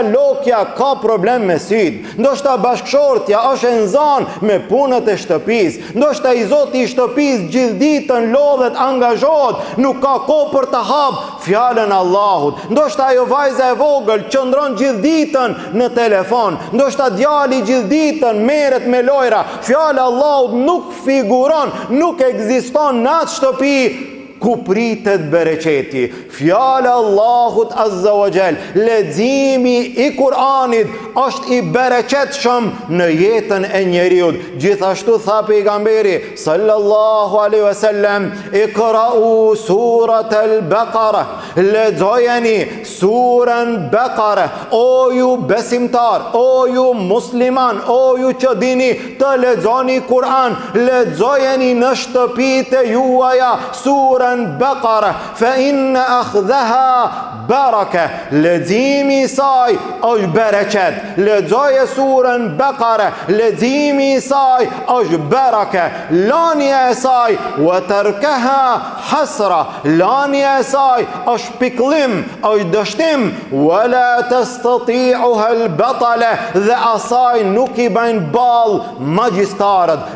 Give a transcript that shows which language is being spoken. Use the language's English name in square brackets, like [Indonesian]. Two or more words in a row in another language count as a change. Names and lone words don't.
[Albanian] lokja ka problem me syt, ndoshta bashkëshortja është e nxanë me punët e shtëpisë, ndoshta i Zoti i shtëpisë gjithë ditën lodhet, angazhohet, nuk ka kohë për të hap fjalën e Allahut, ndoshta ajo vajza e vogël qëndron gjithë ditën në telefon, ndoshta djali gjithë ditën merret me lojra, fjala e Allahut nuk figuron, nuk ekziston në atë shtëpi ku pritet bereqeti. Fjala Allahut [Arabic] عز وجل, [Albanian] leximi i Kur'anit është i bereqetshëm në jetën e njeriu. Gjithashtu tha pejgamberi [Arabic] صلى الله عليه وسلم, اقرؤوا سورة البقرة, [Albanian] lexojeni surën Baqara, o ju besimtar, o ju musliman, o ju që dini të lexoni Kur'an, lexojeni në shtëpitë juaja surën Baqara, [Arabic] فإن أخذها بركة, [Albanian] leximi i saj është bereqet. Lexoje surën Baqara, leximi i saj është baraka, lania e saj [Arabic] وتركها حسرة, [Albanian] lania e saj është pikëllim, është dështim, [Arabic] ولا تستطيعها البطلة, [Albanian] dhe asaj nuk i bajnë ball magjistarët.